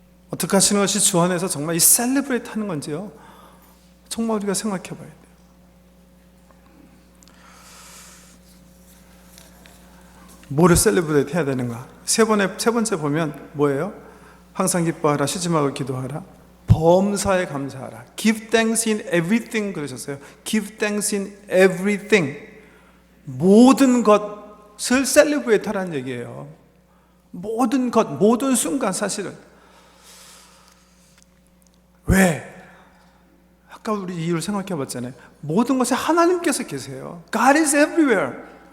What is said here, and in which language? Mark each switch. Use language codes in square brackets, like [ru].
[ko] 어떻게 하시는 것이 주 안에서 정말 이 셀리브레이트 하는 건지요, 정말 우리가 생각해 봐야 돼요. 뭐를 셀리브레이트 해야 되는가? 세 번째 보면 뭐예요? 항상 기뻐하라, 쉬지 말고 기도하라, 범사에 감사하라. [en] Give thanks in everything [ko] 그러셨어요. [en] Give thanks in everything. [ko] 모든 것을 셀리브레이트 하라는 얘기예요. 모든 것, 모든 순간. 사실은 왜? 아까 우리 이유를 생각해 봤잖아요. 모든 것에 하나님께서 계세요. [en] God is everywhere.